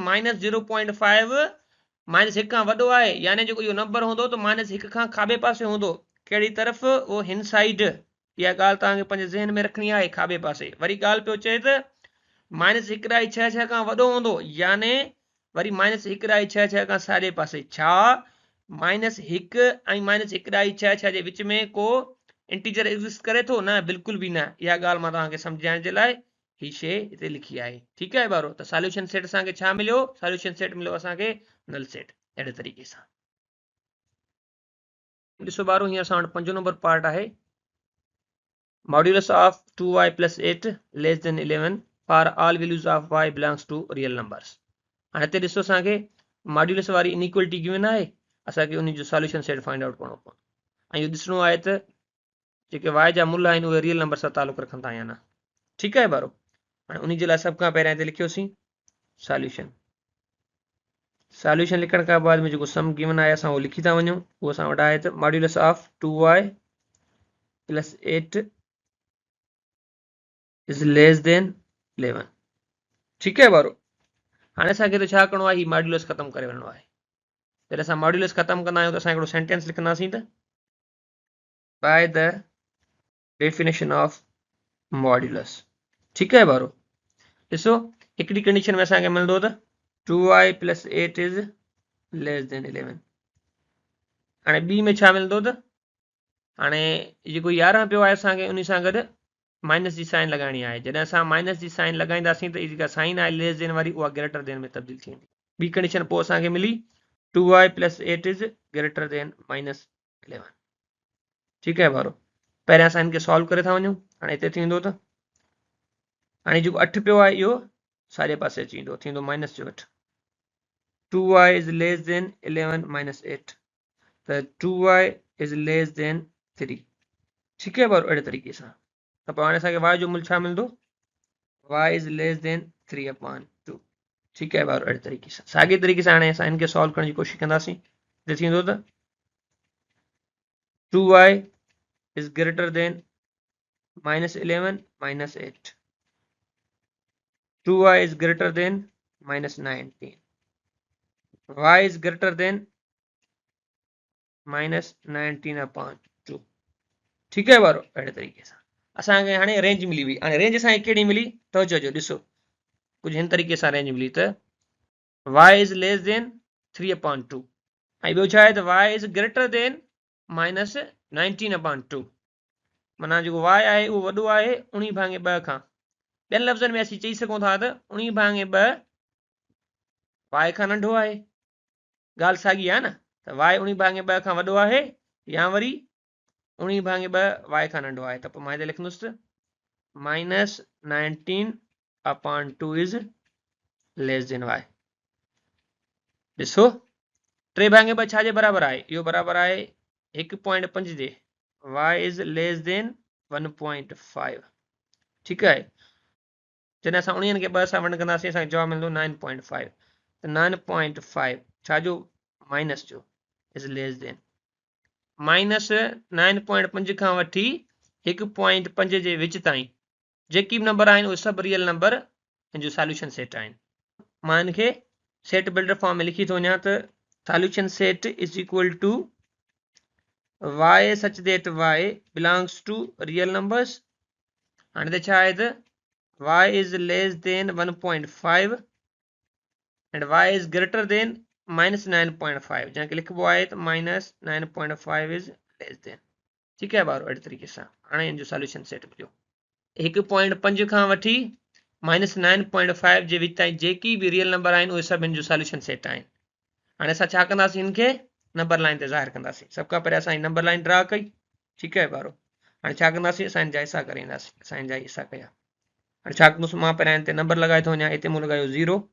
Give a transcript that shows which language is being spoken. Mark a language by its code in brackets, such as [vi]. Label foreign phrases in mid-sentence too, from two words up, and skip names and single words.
[sd] माइनस 0.5 माइनस 1 खां वॾो आहे यानी जेको इहो नंबर हूंदो त माइनस 1 खां खाॿे पासे हूंदो कहिड़ी तरफ़ उहो हिन साइड इहा ॻाल्हि तव्हांखे पंहिंजे ज़हन में रखणी आहे खाॿे पासे वरी ॻाल्हि पियो चए त माइनस 1.66 खां वॾो हूंदो यानी वरी माइनस 1.66 खां साॼे पासे छा माइनस 1 ऐं माइनस 1.66 जे विच में को [en] integer exist [sd] करे थो न बिल्कुल भी न इहा ॻाल्हि मां तव्हांखे सम्झाइण जे लाइ ही शइ हिते लिखी आहे ठीकु आहे ॿारो त [en] solution set [sd] असांखे छा मिलियो [en] solution set [sd] मिलियो असांखे [en] null set [sd] अहिड़े तरीक़े सां ॾिसो ॿारो हींअर असां वटि 5 [en] number part [sd] आहे [en] modulus of 2y plus 8 less than 11 for all values of y belongs to real numbers [sd] हाणे हिते ॾिसो असांखे मॉड्यूलस वारी [en] inequality given [sd] आहे असांखे उन जो [en] solution set find out [sd] करणो पवंदो ऐं इहो ॾिसणो आहे त जेके y जा मुल आहिनि उहे [en] real number [sd] सां तालुक़ु रखंदा या न ठीकु आहे ॿारो हाणे उन जे लाइ सभ खां पहिरियां हिते लिखियोसीं सॉल्यूशन लिखण खां बाद में जेको [en] sum given [sd] आहे असां उहो लिखी था वञूं उहो असां वटि आहे त [en] modulus of 2y plus 8 is less than 11 [sd] ठीकु आहे ॿारो हाणे असांखे त छा करिणो आहे हीउ मॉड्यूलस ख़तमु करे वञिणो आहे जॾहिं असां मॉड्यूलस ख़तमु कंदा आहियूं त असां हिकिड़ो सेंटेंस लिखंदासीं त [en] by the definition of modulus [sd] ठीकु आहे ॿारो ॾिसो हिकिड़ी कंडीशन में असांखे मिलंदो त [en] 2y plus 8 is less than 11 [sd] हाणे ॿी में छा मिलंदो त हाणे जेको 11 पियो आहे असांखे उन सां गॾु माइनस जी साइन लॻाइणी आहे जॾहिं असां माइनस जी साइन लॻाईंदासीं त इहा जेका साइन आहे [en] less than [sd] वारी उहा [en] greater than [sd] में तब्दील थी वेंदी ॿी कंडीशन पोइ असांखे मिली [en] 2y plus 8 is greater than minus 11 [sd] ठीकु आहे ॿारो पहिरियां असां हिनखे सॉल्व करे था वञूं हाणे हिते थींदो त हाणे जेको 8 पियो आहे इहो साॼे पासे अची वेंदो थींदो माइनस जो 8 [en] 2y is less than 11 minus 8 [sd] त [en] 2y is less than 3 [sd] ठीकु आहे ॿारो अहिड़े तरीक़े सां त पोइ हाणे असांखे y जो मुल छा मिलंदो [en] y is less than 3 upon 2 [sd] ठीकु आहे ॿारो अहिड़े तरीक़े सां साॻिए तरीक़े सां हाणे असां हिनखे सॉल्व करण जी कोशिशि कंदासीं हिते थींदो त [en] 2y is greater than minus 11 minus 8. 2y is greater than minus 19. y is greater than minus 19 upon 2. [hi] ठीक है [sd] बारो अड़े तरीके से असांखे हाणे रेंज मिली हुई हाणे रेंज असांखे कहिड़ी मिली तो चओ ॾिसो कुछ हिन तरीके सां रेंज मिली त [en] y is less than 3 upon 2 [sd] ऐं ॿियो छा आहे त [en] y is greater than minus 19 upon 2 [sd] माना जेको y आहे उहो वॾो आहे 19 भाङे 2 खां ॿियनि लफ़्ज़नि में असीं चई सघूं था त 19 भाङे 2 y खां नंढो आहे ॻाल्हि साॻी आहे न त y 19 भाङे 2 खां वॾो आहे या वरी 19 भाङे 2 y खां नंढो आहे त पोइ मां हिते लिखंदुसि [en] minus 19 upon 2 is less than y. [sd] ॾिसो 3 भाङे 2 छा जे बराबर आहे इहो बराबर आहे 1.5 जे [en] y is less than 1.5 [sd] ठीक है जॾहिं असां 19 खे 2 सां वंड कंदासीं असांखे जवाब मिलंदो 9.5 त 9.5 छा जो माइनस जो [en] is less than [sd] माइनस 9.5 खां वठी 1.5 जे विच ताईं जेकी बि नंबर आहिनि उहे सभु [en] real number [sd] हिन जो [en] solution set [sd] आहिनि मां हिन खे [en] set builder form [sd] में लिखी थो वञा त [en] solution set is equal to y such that y belongs to real numbers and the [sd] छा आहे त [en] y is less than 1.5 and y is greater than minus 9.5 [sd] जैसे लिखबो आहे त [en] minus 9.5 is less than [hi] ठीक है [sd] बारो अहिड़े तरीक़े सां हाणे इन जो [en] solution set [sd] मिलियो 1.5 खां वठी minus 9.5 जे विच ताईं जेकी बि [en] real number [sd] आहिनि उहे सभु हिन जो [en] solution set [sd] आहिनि हाणे असां छा कंदासीं हिन खे [en] number line [sd] ते ज़ाहिर कंदासीं सभ खां पहिरियों असां [en] number line draw [sd] कई ठीकु आहे बारो हाणे छा कंदासीं असां हिन जा हिसा करे ईंदासीं असां हिन जा हिसा कया हाणे छा कंदुसि मां पहिरियों हिते नंबर लॻाए थो वञा हिते मूं लॻायो 0